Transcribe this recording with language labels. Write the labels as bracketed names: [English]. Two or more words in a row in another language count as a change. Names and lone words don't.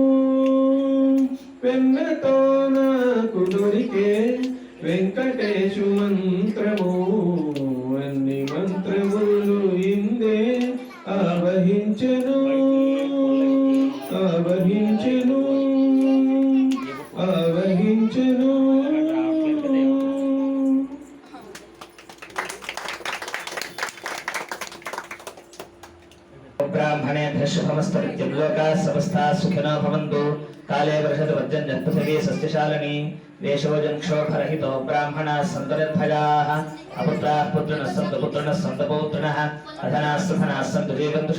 [Telugu] వెన్నతో నాకు దొరికే వెంకటేశు మంత్రము అన్ని మంత్రములు ఇందే ఆవహించెను ఆవహించెను ఆవహించెను [Sanskrit] ब्राह्मणेभ्यः शुभमस्तु नित्यं लोकाः समस्ताः सुखिनो भवन्तु काले वर्षतु पर्जन्यः पृथिवी सस्यशालिनी देशोऽयं क्षोभरहितो ब्राह्मणाः सन्तु निर्भयाः अपुत्राः पुत्रिणः सन्तु पुत्रिणः सन्तु पौत्रिणः अधनाः सुधनाः सन्तु जीवन्तु